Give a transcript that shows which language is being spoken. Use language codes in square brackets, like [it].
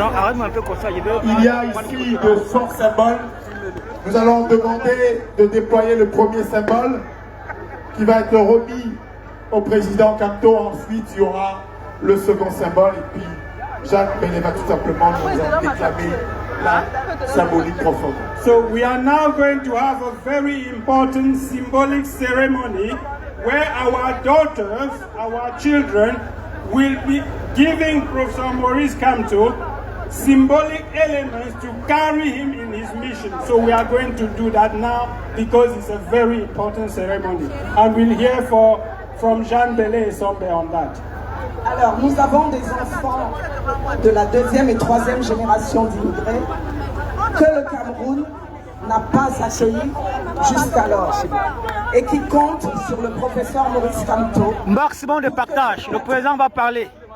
[fr] Il y a ici de forts symboles. Nous allons demander de déployer le premier symbole qui va être remis au président Kamto. Ensuite, il y aura le second symbole et puis Jacques Bellé va tout simplement nous déclamer la symbolique profonde. [en] So we are now going to have a very important symbolic ceremony where our daughters, our children, will be giving Professor Maurice Kamto symbolic elements to carry him in his mission. So we are going to do that now because it's a very important ceremony. And we'll hear from Jean Bellé et Sombe on that. [fr] Alors, nous avons des enfants de la deuxième et troisième génération d'immigrés que le Cameroun n'a pas accueillis jusqu'alors et qui comptent sur le professeur Maurice Kamto. Maximum de partage, le président va parler.